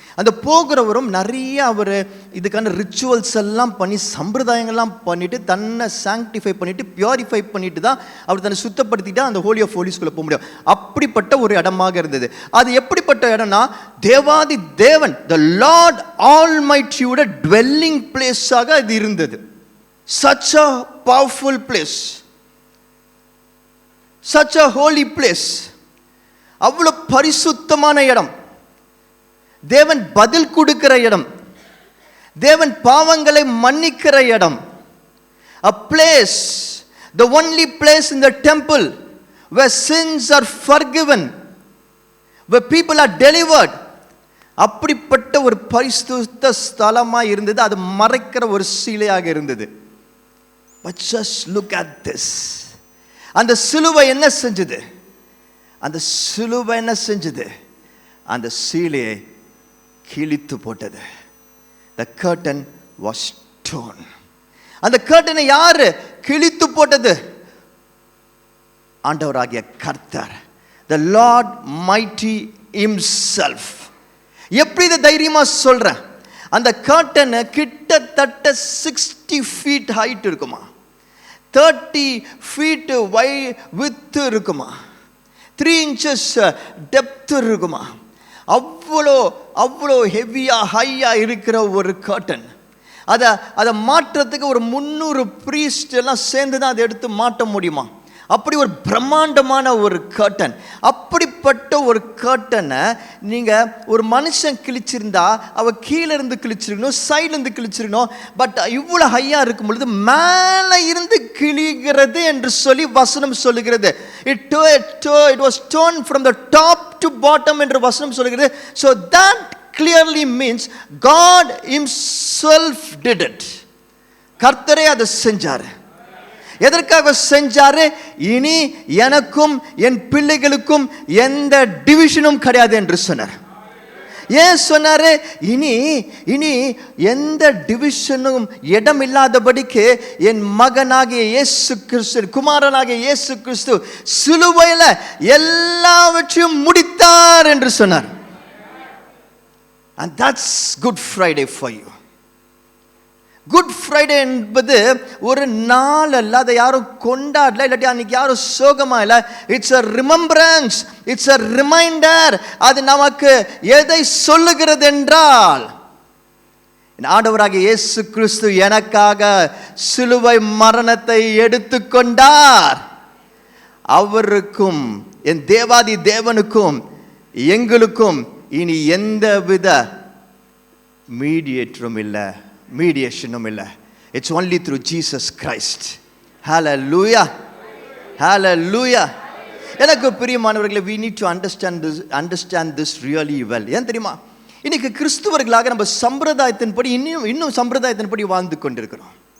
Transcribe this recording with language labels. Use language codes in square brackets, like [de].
[ta] அந்த போகிறவரும் நிறைய அவர் இதுக்கான ரிச்சுவல்ஸ் எல்லாம் பண்ணி, சம்பிரதாயங்கள்லாம் பண்ணிவிட்டு, தன்னை சாங்டிஃபை பண்ணிவிட்டு, பியூரிஃபை பண்ணிட்டு தான் அவர் தன்னை சுத்தப்படுத்திட்டு அந்த ஹோலி ஆஃப் ஹோலிஸ்குள்ளே போக முடியும். அப்படிப்பட்ட ஒரு இடமாக இருந்தது. அது எப்படிப்பட்ட இடம்னா, தேவாதி தேவன், த லார்ட் ஆல்மைட்டியோட டுவெல்லிங் பிளேஸாக இது இருந்தது. [en] such a powerful place, such a holy place. [ta] அவ்வளோ பரிசுத்தமான இடம், தேவன் பதில் கொடுக்கிற இடம், தேவன் பாவங்களை மன்னிக்கிற இடம். [en] A place, the only place in the temple where sins are forgiven, where people are delivered. [ta] அப்படிப்பட்ட ஒரு பரிசுத்த ஸ்தலமாக இருந்தது. அது மறைக்கிற ஒரு சீலையாக இருந்தது. [en] But just look at this. [ta] அந்த சிலுவை என்ன செஞ்சது? அந்த சிலுவை என்ன செஞ்சது? அந்த சீலையை கிழித்து போட்டது. [en] The curtain was torn. [ta] அந்த கர்ட்டனை யாரு கிழித்து போட்டது? ஆண்டவராகிய கர்த்தர், [en] the Lord mighty himself. [ta] எப்படி இதை தைரியமா சொல்றேன்? அந்த கர்ட்டன் கிட்டத்தட்ட 60 feet ஹைட் இருக்குமா, 30 feet width இருக்குமா, 3 inches டெப்த் இருக்குமா. அவ்வளோ ஹெவியாக ஹையாக இருக்கிற ஒரு கர்ட்டன். அதை மாற்றத்துக்கு ஒரு 300 priest எல்லாம் சேர்ந்து தான் அதை எடுத்து மாட்ட முடியுமா? அப்படி ஒரு பிரம்மாண்டமான ஒரு கர்ட்டன். அப்படிப்பட்ட ஒரு கர்ட்டனை நீங்கள் ஒரு மனுஷன் கிழிச்சிருந்தா அவ கீழே இருந்து கிழிச்சிருக்கணும், சைட்லேருந்து கிழிச்சிருக்கணும். பட் இவ்வளோ ஹையாக இருக்கும் பொழுது மேலே இருந்து கிழிகிறது என்று சொல்லி வசனம் சொல்லுகிறது. [en] It was torn from the top to bottom [ta] என்று வசனம் சொல்லுகிறது. [en] So that clearly means God himself did it. [ta] கர்த்தரே அதை செஞ்சார். எதற்காக செஞ்சாரு? இனி எனக்கும் என் பிள்ளைகளுக்கும் எந்த டிவிஷனும் கிடையாது என்று சொன்னார். ஏன் சொன்னாரு? இனி எந்த டிவிஷனும் இடம் இல்லாதபடிக்கு என் மகனாகிய இயேசு கிறிஸ்து, குமாரனாகிய இயேசு கிறிஸ்து சிலுவையில் எல்லாவற்றையும் முடித்தார் என்று சொன்னார். [en] And that's Good Friday for you. [ta] Good Friday என்பது ஒரு நாள் அல்ல, அதை யாரும் கொண்டாடல, இல்லாட்டி அன்னைக்கு யாரும் சோகமா இல்லை. [en] It's a remembrance, it's a reminder. [ta] அது நமக்கு எதை சொல்லுகிறது என்றால், ஆண்டவராகிய இயேசு கிறிஸ்து எனக்காக சிலுவை மரணத்தை எடுத்துக்கொண்டார். அவருக்கும் என் தேவாதி தேவனுக்கும் எங்களுக்கும் இனி எந்தவித மீடியேட்டரும் இல்லை, மீடியேஷனும் இல்லை. [en] It's only through Jesus Christ. Hallelujah, hallelujah. [ta] எனக்கு பிரியமானவர்களே, [en] we need to understand this really well. [ta] ஏன் தெரியுமா? இன்னைக்கு கிறிஸ்துவர்களாக நம்ம சம்பிரதாயத்தின்படி இன்னும் சம்பிரதாயத்தின்படி வாழ்ந்து கொண்டிருக்கிறோம்.